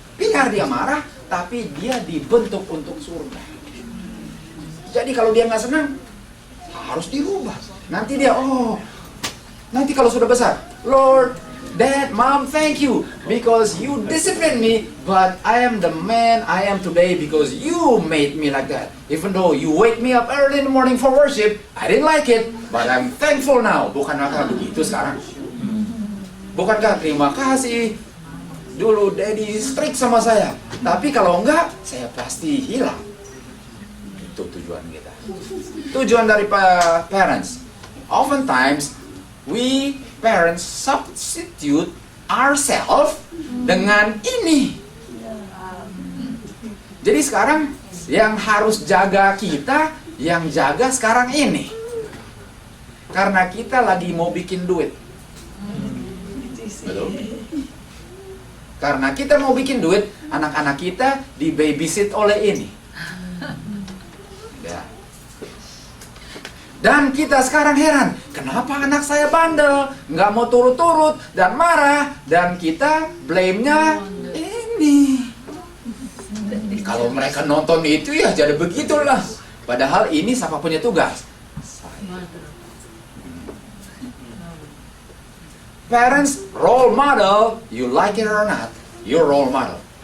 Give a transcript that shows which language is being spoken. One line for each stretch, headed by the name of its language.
Indonesian: Biar dia marah, tapi dia dibentuk untuk surga. Jadi kalau dia nggak senang, harus dirubah. Nanti dia, nanti kalau sudah besar,
English: Lord, Dad, Mom, thank you because you discipline me, but I am the man I am today because you made me like that. Even though you wake me up early in the morning for worship, I didn't like it, but I'm thankful now.
Indonesian: Bukankah begitu sekarang? Bukankah terima kasih? Dulu Daddy strict sama saya, tapi kalau enggak, saya pasti hilang. Itu tujuan kita. Tujuan dari
English: parents. Oftentimes, we parents substitute ourselves
Indonesian: dengan ini. Jadi sekarang yang harus jaga kita, yang jaga sekarang ini. Karena kita lagi mau bikin duit. Betul? Karena kita mau bikin duit, anak-anak kita di babysit oleh ini. Ya. Dan kita sekarang heran, kenapa anak saya bandel, nggak mau turut-turut, dan marah, dan kita blame-nya ini. Kalau mereka nonton itu ya jadi begitulah. Padahal ini siapa punya tugas? Saya.
English: Parents, role model, you like it or not, your role model.